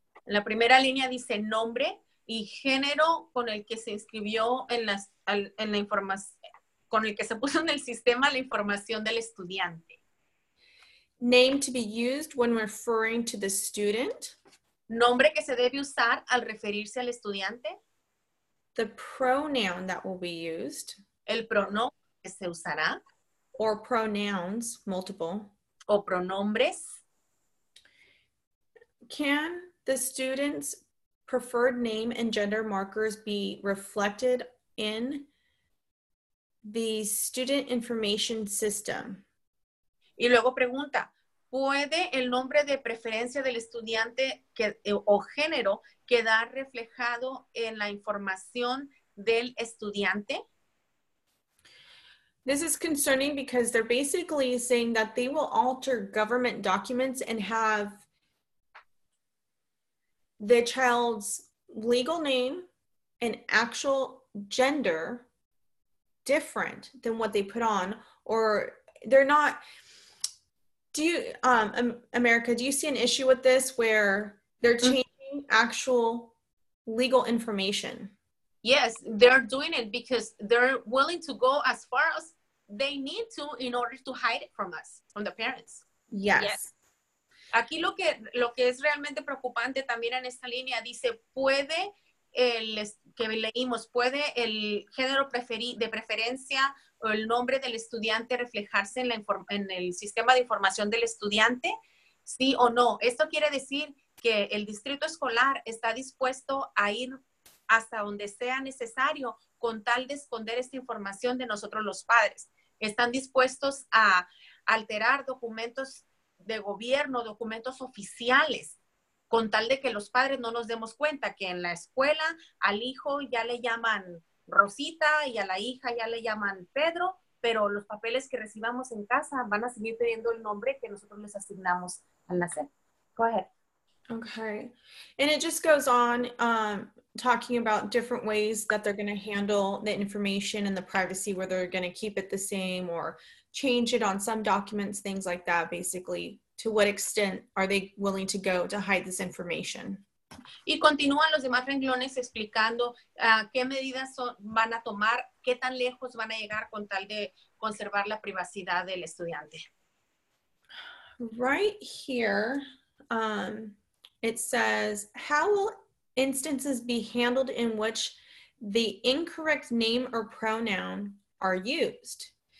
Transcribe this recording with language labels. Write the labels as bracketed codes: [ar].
[es] En la primera línea dice nombre y género con el que se inscribió en la información, con el que se puso en el sistema la información del estudiante. [en] Name to be used when referring to the student. [es] Nombre que se debe usar al referirse al estudiante. [en] The pronoun that will be used. [es] El pronombre que se usará. [en] Or pronouns, multiple. [es] O pronombres. [en] Can the student's preferred name and gender markers be reflected in the student information system? [es] Y luego pregunta, ¿puede el nombre de preferencia del estudiante o género quedar reflejado en la información del estudiante? [en] This is concerning because they're basically saying that they will alter government documents and have the child's legal name and actual gender different than what they put on, or they're not. Do you, America, do you see an issue with this where they're changing actual legal information? Yes, they're doing it because they're willing to go as far as they need to in order to hide it from us, from the parents. Yes. [es] Aquí lo que es realmente preocupante también en esta línea dice, puede que leímos, puede el género de preferencia o el nombre del estudiante reflejarse en el sistema de información del estudiante, sí o no. Esto quiere decir que el distrito escolar está dispuesto a ir hasta donde sea necesario con tal de esconder esta información de nosotros los padres. Están dispuestos a alterar documentos de gobierno, documentos oficiales, con tal de que los padres no nos demos cuenta que en la escuela al hijo ya le llaman Rosita y a la hija ya le llaman Pedro, pero los papeles que recibamos en casa van a seguir teniendo el nombre que nosotros les asignamos al nacer. [en] Go ahead. Okay. And it just goes on talking about different ways that they're going to handle the information and the privacy, where they're going to keep it the same or change it on some documents, things like that. Basically, to what extent are they willing to go to hide this information? [es] Y continúan los demás renglones explicando qué medidas van a tomar, qué tan lejos van a llegar con tal de conservar la privacidad del estudiante. [en] Right here, it says, how will instances be handled in which the incorrect name or pronoun are used?